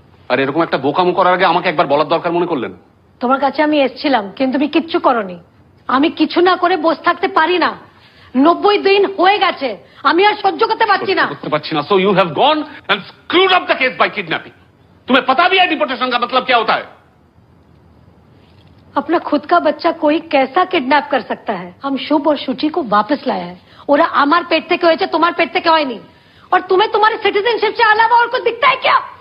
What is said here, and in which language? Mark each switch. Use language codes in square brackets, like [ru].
[bn] আর এরকম একটা বোকামো করার আগে আমাকে একবার বলার দরকার মনে করলেন? তোমার কাছে আমি এসেছিলাম, কিন্তু তুমি কিচ্ছু করনি। আমি কিছু না করে বসে থাকতে পারি না। 90 দিন হয়ে গেছে, আমি আর সহ্য করতে পারছি না। [en] So you have gone and screwed up the case by kidnapping. [hi] तुम्हें पता भी है डिपोर्टेशन का मतलब क्या होता है? अपना खुद का बच्चा कोई कैसा किडनैप कर सकता है? हम शुभ और शुचि को वापस लाया है। [bn] ওরা আমার পেট থেকে হয়েছে, তোমার পেট থেকে হয়নি। [hi] और तुम्हें तुम्हारे सिटीजनशिप से अलावा और कुछ दिखता है क्या?